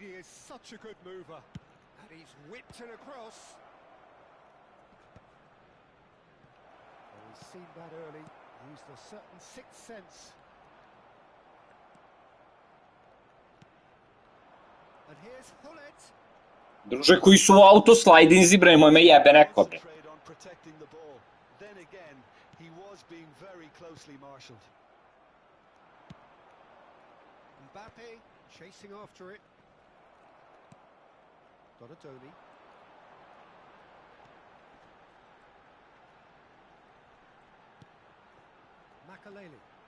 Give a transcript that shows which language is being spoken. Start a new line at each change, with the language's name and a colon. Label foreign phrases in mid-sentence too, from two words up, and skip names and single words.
English: He is such a good mover. And he's whipped it across. Well, we've seen that early. Used a certain sixth sense. And here's Hullet.
Serbian: Druže, koji su autoslidinzi, bre, moj me jebe neko, bre.
English: Concentrate on protecting the ball. Then again, he was being very closely marshalled. Mbappe chasing after it. Donadoni. Makaleli.